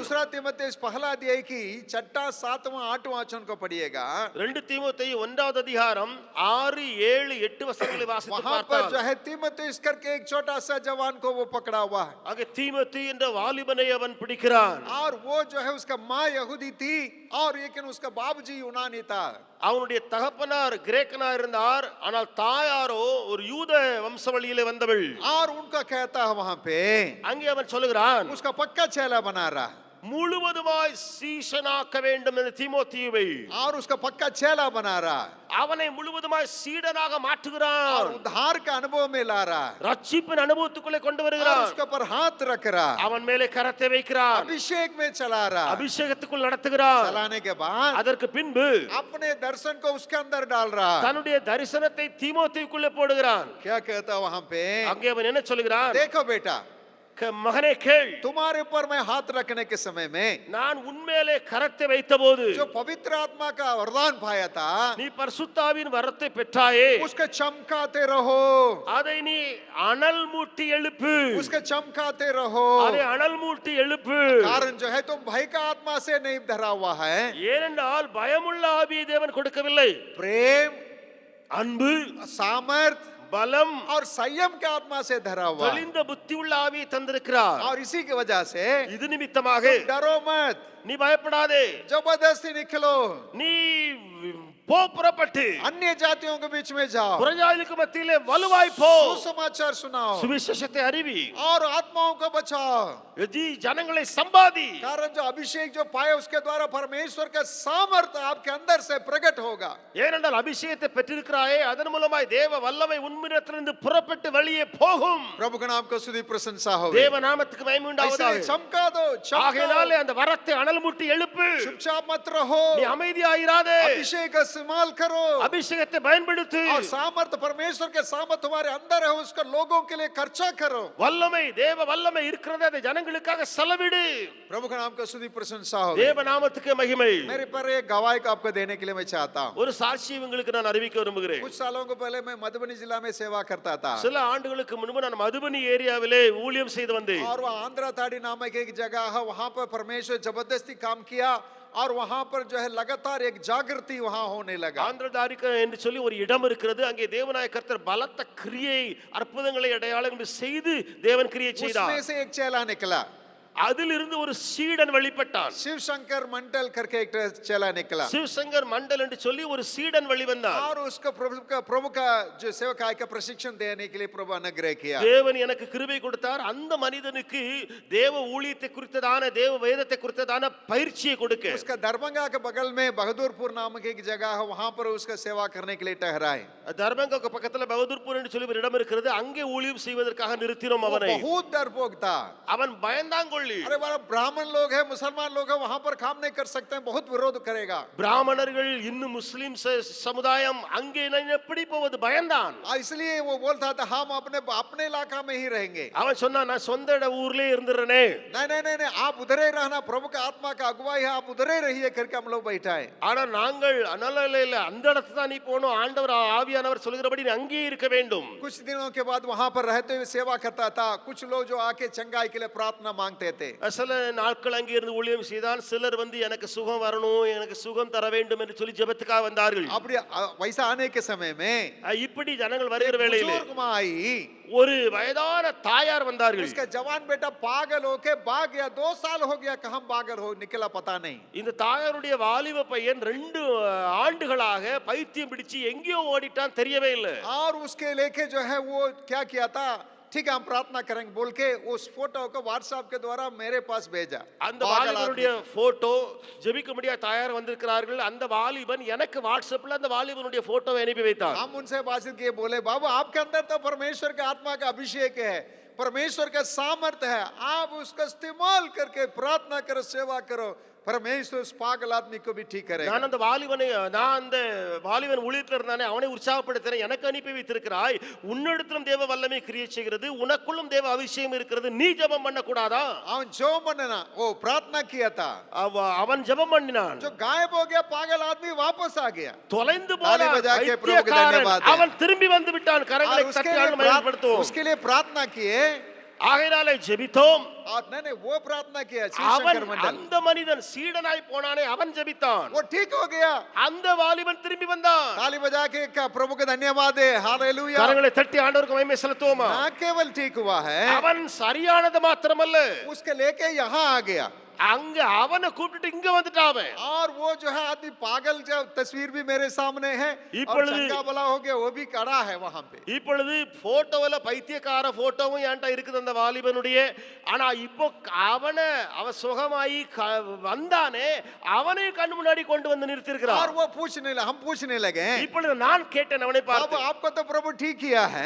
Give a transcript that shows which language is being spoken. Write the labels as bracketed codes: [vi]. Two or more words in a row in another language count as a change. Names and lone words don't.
[hi] दूसरा तीमुथियुस पहला अध्याय की 6, 7, 8 वचन को पढ़िएगा। [ta] 2 தீமோத்தேயு 1வது அதிகாரம் 6, 7, 8 வசனங்களை வாசித்து [hi] वहां पर जो [ta] பார்த்தால் [hi] है तीमुथियुस करके एक छोटा सा जवान को वो पकड़ा हुआ है, [ta] அங்கே தீமோத்தேயு என்ற வாலிபனை அவன் பிடிக்கிறான். [hi] और वो जो है उसका माँ यहूदी थी और लेकिन उसका बाबूजी यूनानी था। [ta] அவனுடைய தகப்பனார் கிரேக்கனா இருந்தார், ஆனால் தாயாரோ ஒரு யூத வம்சவழியிலே வந்தவள். [hi] और उनका कहता है वहां पे [ta] அங்கே அவன் சொல்லுகிறான், [hi] उसका पक्का चेला बना रहा, [ta] முழுவதுமாய் சீஷனாக்க வேண்டும் என்ற தீமோத்தேயுவை [hi] और उसका पक्का चेला बना रहा है [ta] அவனை முழுவதுமாய் சீடனாக [hi] और [ta] மாற்றுகிறார். [hi] उद्धार का अनुभव में ला रहा है [ta] ரட்சிப்பின் அனுபவத்துக்குள்ளே கொண்டு [hi] और [ta] வருகிறார். [hi] उसके ऊपर हाथ रख रहा है [ta] அவன் மேலே கரத்தை வைக்கிறார். [hi] अभिषेक में चला रहा है [ta] அபிஷேகத்துக்குள் நடத்துகிறார். [hi] चलाने के बाद [ta] அதற்கு பின்பு [hi] अपने दर्शन को उसके अंदर डाल रहा है [ta] தன்னுடைய தரிசனத்தை தீமோத்தேயுக்குள்ளே போடுகிறான். [hi] क्या कहता है वहां पे [ta] அங்கே அவன் என்ன சொல்கிறான்? [hi] देखो बेटा [ta] மகனே கேள், [hi] तुम्हारे ऊपर मैं हाथ रखने के समय में [ta] நான் உன்மேலே கரத்தை வைத்தபோது [hi] जो पवित्र आत्मा का वरदान पाया था [ta] நீ பரிசுத்தாவின் வரத்தை பெற்றாயே, [hi] उसके चमकाते रहो [ta] அதை நீ அனல் மூட்டி எழுப்பு. [hi] उसके चमकाते रहो [ta] அதை அனல் மூட்டி எழுப்பு. [hi] कारण जो है तुम भय का आत्मा से नहीं धरा हुआ है [ta] ஏனென்றால் பயமுள்ள ஆவியை தேவன் கொடுக்கவில்லை, [hi] प्रेम [ta] அன்பு, [hi] सामर्थ [ta] பலம், [hi] और संयम के आत्मा से धरा हुआ है [ta] தெளிந்த புத்தி உள்ள ஆவியை தந்திருக்கிறார். [hi] और इसी की वजह से [ta] இது நிமித்தமாக [hi] डरो मत [ta] நீ பயப்படாதே, [hi] जबरदस्ती निकलो [ta] நீ புறப்பட்டு [hi] अन्य जातियों के बीच में जाओ [ta] புறஜாதிக்கு மத்தியிலே வலுவாய் போ, [hi] सुसमाचार सुनाओ [ta] சுவிசேஷத்தை அறிவி, [hi] और आत्माओं को बचाओ [ta] ஜனங்களை சம்பாதி. [hi] कारण जो अभिषेक जो पाए उसके द्वारा परमेश्वर का सामर्थ्य आपके अंदर से प्रकट होगा [ta] ஏனென்றால் அபிஷேகத்தை பெற்றிருக்கிறாயே, அதன் மூலமாய் தேவ வல்லமை உன்னிடத்திலிருந்து புறப்பட்டு வெளியே போகும். [hi] प्रभु का नाम को स्तुति प्रशंसा हो [ta] தேவ நாமத்துக்கு மகிமை உண்டாவதாக. [hi] चमका दो [ta] ஆகையினாலே அந்த வரத்தை அனல் மூட்டி எழுப்பு. [hi] चुपचाप मत रहो [ta] நீ அமைதியாயிராதே, [hi] अभिषेक का इस्तेमाल करो [ta] அபிஷேகத்தை பயன்படுத்து. [hi] और सामर्थ्य परमेश्वर के सामर्थ्य तुम्हारे अंदर है उसको लोगों के लिए खर्चा करो [ta] வல்லமை தேவ வல்லமை இருக்கிறது, அதை ஜனங்களுக்காக செலவிடு. [hi] प्रभु का नाम को स्तुति प्रशंसा हो [ta] தேவ நாமத்துக்கு மகிமை. [hi] मेरे पर एक गवाही को आपको देने के लिए मैं चाहता हूँ [ta] ஒரு சாட்சியை உங்களுக்கு நான் அறிவிக்க விரும்புகிறேன். [hi] कुछ सालों को पहले मैं मधुबनी जिला में सेवा करता था [ta] சில ஆண்டுகளுக்கு முன்பு நான் மதுபனி ஏரியாவிலே ஊழியம் செய்து வந்தேன். [hi] और वहाँ आंध्रा ताड़ी नामक एक जगह है वहाँ पर परमेश्वर जबरदस्ती काम किया और वहाँ पर जो है लगातार एक जागृति वहाँ होने लगा [ta] ஆந்திரதாரிக்கு என்று சொல்லி ஒரு இடம் இருக்கிறது. அங்கே தேவனாய கர்த்தர் பலத்த கிரியை, அற்புதங்களை, அடையாளங்களை செய்து தேவன் கிரியை செய்தார். [hi] उसमें से एक चेला निकला [ta] அதிலிருந்து ஒரு சீடன் வெளிப்பட்டான். [hi] शिव शंकर मंडल करके एक चेला निकला [ta] சிவசங்கர் மண்டல் என்று சொல்லி ஒரு சீடன் வெளிவந்தான். [hi] और उसको प्रभु का जो सेवकाई का प्रशिक्षण देने के लिए प्रभु अनुग्रह किया [ta] தேவன் எனக்கு கிருபை கொடுத்தார். அந்த மனிதனுக்கு தேவ ஊழியத்தை குறித்ததான, தேவ வேதத்தை குறித்ததான பயிற்சியை கொடுக்க [hi] उसका दरभंगा के बगल में बहादुरपुर नामक एक जगह है वहाँ पर उसका सेवा करने के लिए ठहराए [ta] தர்மங்க பக்கத்துல பகதூர்பூர் என்று சொல்லி ஒரு இடம் இருக்கிறது. அங்கே ஊழியம் செய்வதற்காக நிறுத்தினோம் [hi] वो [ta] அவனை. [hi] बहुत डरपोक था [ta] அவன் பயந்தாங்கொள்ளி. [hi] अरे बाबा ब्राह्मण लोग हैं मुसलमान लोग हैं वहाँ पर काम नहीं कर सकते हैं बहुत विरोध करेगा [ta] பிராமணர்கள் இன்னும் முஸ்லிம் சமுதாயம் அங்கே நான் எப்படி போவது பயந்தான். [hi] इसलिए वो बोलता था हम अपने अपने इलाका में ही रहेंगे [ta] அவன் சொன்னான், நான் சொந்த ஊர்லயே இருந்துறனே. [hi] नहीं आप उधर ही रहना प्रभु का आत्मा का अगुवाई है आप उधर ही रहिए करके हम लोग बैठा है [ta] ஆனா நாங்கள் இல்ல அந்த இடத்துல தான் நீ போகணும், ஆண்டவர் ஆவியானவர் சொல்கிறபடி நீ அங்கேயே இருக்க வேண்டும். [hi] कुछ दिनों के बाद वहाँ पर रहते हुए सेवा करता था कुछ लोग जो आके चंगाई के लिए प्रार्थना मांगते थे [ta] சில நாட்கள் அங்கே இருந்து ஊழியம் செய்தான். சிலர் வந்து எனக்கு சுகம் வரணும், எனக்கு சுகம் தர வேண்டும் என்று சொல்லி ஜெபத்துக்காக வந்தார்கள். [hi] அப்படி वैसा आने के समय में [ta] இப்படி ஜனங்கள் வருகிற வேளையிலே [hi] बुजुर्ग माँ आई [ta] ஒரு வயதான தாயார் வந்தார்கள். [hi] उसका जवान बेटा पागल होके भाग गया 2 साल हो गया कहाँ पागल हो निकला पता नहीं [ta] இந்த தாயாருடைய வாலிப பையன் 2 ஆண்டுகளாக பைத்தியம் பிடிச்சு எங்கேயோ ஓடிட்டான், தெரியவே இல்லை. [hi] और उसके लेके जो है वो क्या किया था ठीक है हम प्रार्थना करेंगे बोल के उस फोटो को व्हाट्सएप के द्वारा मेरे पास भेजा [ta] அந்த வாலிபனுடைய போட்டோ ஜெபிக்க முடியா தயார் வந்திருக்கிறார்கள். அந்த வாலிபன் எனக்கு வாட்ஸ்அப்ல அந்த வாலிபனுடைய போட்டோவை அனுப்பி வைத்தான். [hi] हम उनसे बातचीत किए बोले बाबू आपके अंदर तो परमेश्वर के आत्मा का अभिषेक है परमेश्वर का सामर्थ्य है आप उसका इस्तेमाल करके प्रार्थना करो सेवा करो परमेश्वर उस पागल आदमी को भी ठीक करेगा [ta] நான் அந்த வாலிபன் ஊழியத்தில் இருந்தானே அவனை உற்சாகப்படுத்துறேன். எனக்கு அனுப்பி வைத்திருக்கிறாய், உன்னிடத்திலும் தேவ வல்லமை கிரியை செய்கிறது, உனக்குள்ளும் தேவ அபிஷேகம் இருக்கிறது, நீ ஜெபம் பண்ண கூடாதா? அவன் ஜெபம் பண்ணனா [hi] वो प्रार्थना किया था [ta] அவன் ஜெபம் பண்ணினான். [hi] जो गायब हो गया पागल आदमी वापस आ गया [ta] தொலைந்து போன [hi] ताली बजा के प्रभु को [ta] பைத்தியக்காரன் [hi] धन्यवाद दें। [ta] அவன் திரும்பி வந்து விட்டான். கரங்களை தட்டி மகிமைப்படுத்துவோம். [hi] उसके लिए प्रार्थना किए [ta] ஆகையினாலே ஜெபித்தோம். [hi] नहीं वो प्रार्थना किया [ta] அவன் அந்த மனிதன் சீடனாய் போனானே அவன் ஜெபித்தான். [hi] वो ठीक हो गया [ta] அந்த வாலிபன் திரும்பி வந்தான். [hi] ताली बजा के प्रभु को धन्यवाद दे हालेलुया [ta] கரங்களை தட்டி ஆண்டவருக்கு மகிமை செலுத்துவோமா? [hi] ना केवल ठीक हुआ है [ta] அவன் சரியானது மாத்திரமல்ல, [hi] उसके लेके यहाँ आ गया [ta] அங்க அவனை கூப்பிட்டுட்டு இங்க வந்துட்டான் அவன். [hi] और वो जो है आदमी पागल, जो तस्वीर भी मेरे सामने है और [ta] இப்பொழுது- [hi] चंगा भला हो गया, वो भी खड़ा है वहां पे। [ta] இப்பொழுது போட்டோல பைத்தியக்கார போட்டோவும் என்கிட்ட இருக்குது அந்த வாலிபனுடைய. ஆனா இப்போ அவன் சுகமாயி வந்தானே, அவனை கண்ணு முன்னாடி கொண்டு வந்து [hi] और [ta] நிறுத்தியிருக்கிறார். [hi] वो हम पूछने लगे, [ta] இப்பொழுது நான் கேட்டேன் அவனை [hi] अब [ta] பார்த்து, [hi] आपको तो प्रभु ठीक किया है,